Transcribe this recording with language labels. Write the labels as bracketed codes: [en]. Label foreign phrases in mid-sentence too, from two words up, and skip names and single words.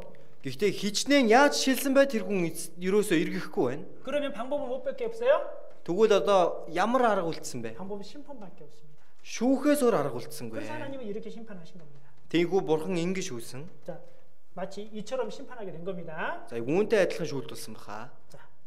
[mn] Гэхдээ хичнээн яаж шилсэн бай тэр хүн ерөөсөө эргэхгүй байна. [ko] 그러면 방법은 뭐밖에 없어요? [mn] Тэгвэл одоо ямар арга үлдсэн бэ? [ko] 방법은 심판밖에 없습니다. [mn] Шүүхээс өөр арга үлдсэнгүй. [ko] 그래서 하나님은 이렇게 심판하신 겁니다. [mn] Тэгвэл Бурхан ингэж шүүсэн. [ko] 자, 마치 이처럼 심판하게 된 겁니다. [mn] За үүнтэй адилхан шүүлт болсон баха. [ko] 자,